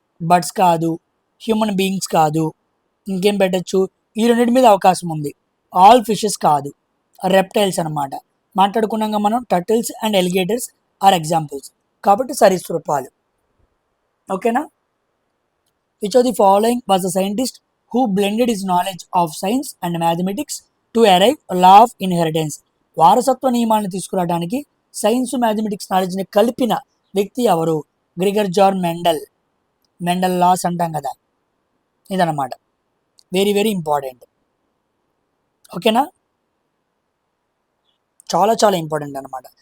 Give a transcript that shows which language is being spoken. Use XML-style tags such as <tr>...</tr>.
<te>Birds కాదు, human beings కాదు, ఇంకేం పెట్టచ్చు, ఈ రెండింటి మీద అవకాశం ఉంది. ఆల్ ఫిషెస్ కాదు, రెప్టైల్స్ అనమాట. మాట్లాడుకున్నాక మనం టర్టిల్స్ అండ్ ఎలిగేటర్స్ ఆర్ ఎగ్జాంపుల్స్, కాబట్టి సరీసృపాలు. ఓకేనా.</te> <en>Which of the following was the scientist who blended his knowledge of science and mathematics to arrive law of inheritance?</en> <te>వారసత్వ నియమాలను తీసుకురావడానికి సైన్స్ మ్యాథమెటిక్స్ నాలెడ్జ్ని కలిపిన వ్యక్తి ఎవరు? Gregor John Mendel. Mendel loss అంటాం కదా, ఇదన్నమాట.</te> <en>Very very important.</en> <te>ఓకేనా, చాలా చాలా ఇంపార్టెంట్ అనమాట.</te>